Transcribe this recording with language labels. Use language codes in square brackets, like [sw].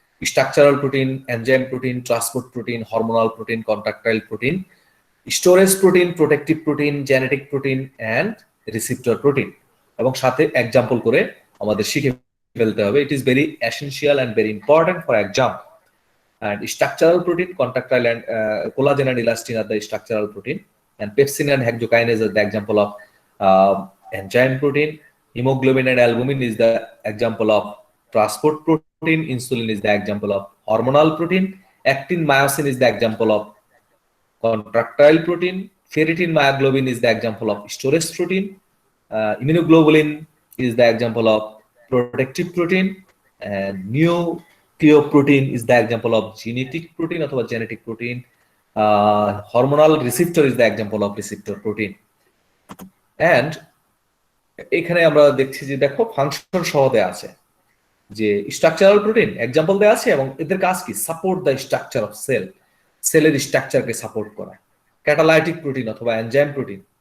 [en] Structural protein, enzyme protein, transport protein, hormonal protein, contractile protein, storage protein, protective protein, genetic protein and receptor protein. [bn] এবং সাথে example করে আমাদের শিখে ফেলতে হবে। [en] It is very essential and very important for exam. And structural protein, contractile and collagen and elastin are the structural protein, and pepsin and hexokinase are the example of enzyme protein. Hemoglobin and albumin is the example of transport protein. Insulin is the example of hormonal protein. Actin, myosin is the example of contractile protein. Ferritin, myoglobin is the example of storage protein. Immunoglobulin is the example of protective protein, and nucleoprotein is the example of genetic protein অথবা genetic protein. Hormonal receptor is the example of receptor protein. [bn] And এখানে আমরা দেখছি যে দেখো function সহ দেয়া আছে, যে স্ট্রাকচারাল প্রোটিন এক্সাম্পল দেয়া আছে এবং এদের কাজ কি? [en] support the structure of cell, [bn] সেলের স্ট্রাকচারকে সাপোর্ট করা। [en] Catalytic protein অথবা enzyme protein.